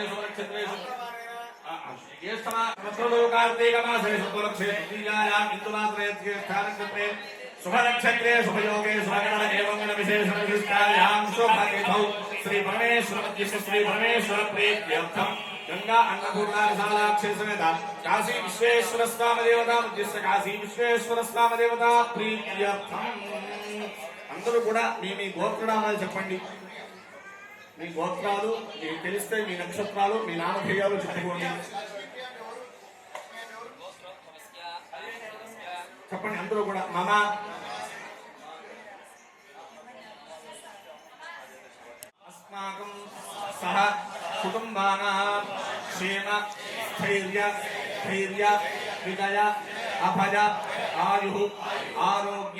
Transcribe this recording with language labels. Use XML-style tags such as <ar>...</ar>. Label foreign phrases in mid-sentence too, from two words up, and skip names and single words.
<sa>शुभनक्षत्रेषु ज्येष्ठमासुरस्तु कार्तीकमासे शुक्लपक्षे तृतीयायां इन्दुवासरे ज्येष्ठानक्षत्रे शुभनक्षत्रे शुभयोगे शुभगण एवं विशेष विशिष्टायां शुभतिथौ श्री परमेश्वर प्रीत्यर्थं गंगा अन्नपूर्णा विशालाक्षी समेत काशी विश्वेश्वर स्वामी देवता उद्देश्य काशी विश्वेश्वर स्वामी देवता प्रीत्यर्थं</sa> <te>అందరూ కూడా మీ గోత్రనామాలు చెప్పండి. మీ గోత్రాలు మీకు తెలిస్తే మీ నక్షత్రాలు మీ నామధేయాలు చెప్పుకోండి. చెప్పండి అందరూ కూడా.</te> <sa>మమ अस्माकं सह कुटुम्बानां क्षेम स्थैर्य विजय अभय आयुः आरोग्य</sa>